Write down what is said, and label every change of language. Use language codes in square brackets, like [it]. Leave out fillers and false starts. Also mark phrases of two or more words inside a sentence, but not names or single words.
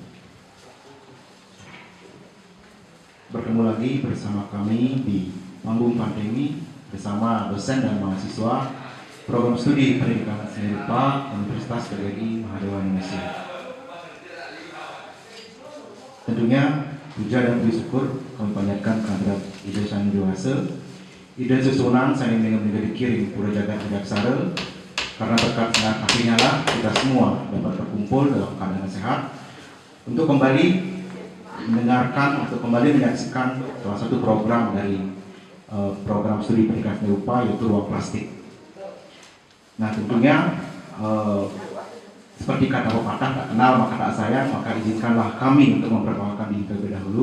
[id] Bertemu lagi bersama kami di panggung pandemi bersama dosen dan mahasiswa program studi pendidikan seni rupa Universitas PGRI Mahadéwa Indonesia. Tentunya puja dan puji syukur kami panjatkan kehadirat Ida Sang Dewasa, Ida susunan Sang Mega dikirim Pura Jagat Wijaksara, karena berkat senang hatinya lah kita semua dapat berkumpul dalam keadaan sehat untuk kembali mendengarkan atau kembali menyaksikan salah satu program dari program studi pendidikan seni rupa, yaitu ruang plastik. Nah, tentunya seperti kata pepatah, tak kenal maka tak sayang, maka izinkanlah kami untuk memperkenalkan diri terlebih dahulu.